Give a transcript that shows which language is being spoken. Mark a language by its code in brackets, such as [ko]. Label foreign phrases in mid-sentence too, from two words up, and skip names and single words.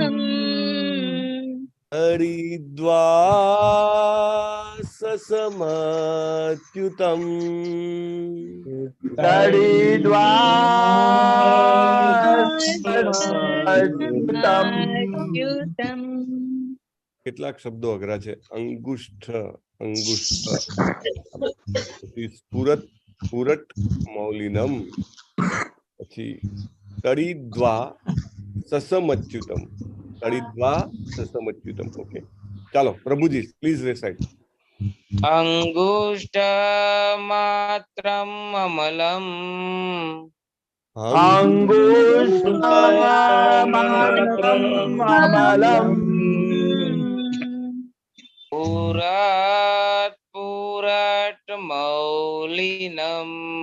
[sa] हरिद्वाससमच्युतम् तडिद्वासमच्युतम् [gu] કેટલાક શબ્દો અઘરા છે. અંગુષ્ઠ અંગુષ્ઠ પછી સ્ફુરત સ્ફુરટ મૌલિનમ પછી તડિદ્વા સસમચ્યુતમ તડિદ્વા સસમચ્યુતમ. ઓકે ચાલો પ્રભુજી [en] please recite. [sa] अंगुष्ठमात्रम् अमलम् अंगुष्ठमात्रम् अमलम् पूरत् पूरट् मौलिनम्